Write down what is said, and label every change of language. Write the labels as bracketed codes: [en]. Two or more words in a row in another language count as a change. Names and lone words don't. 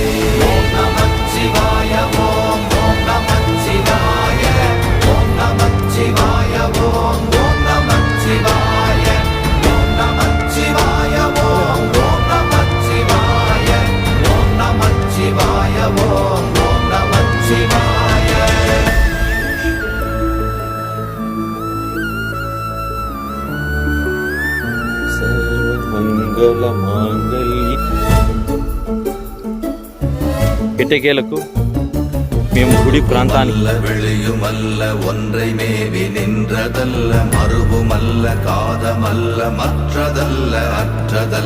[ta] ஓம் நமச்சிவாய ஓம் ஓம் நமச்சிவாய ஓம் நமச்சிவாய ஓம் ஓம் நமச்சிவாய ஓம் நமச்சிவாய ஓம் ஓம் நமச்சிவாய ஓம் நமச்சிவாய ஓம் ஓம் நமச்சிவாய. [te] సర్వమంగళ మాంగళ్య కిటకేలకు మేము గుడి ప్రాంతానికి [ta] வெளியுமல்ல ஒன்றை மேவி நின்றதல்ல மறுவுமல்ல காதமல்ல மற்றதல்ல அற்றதல்ல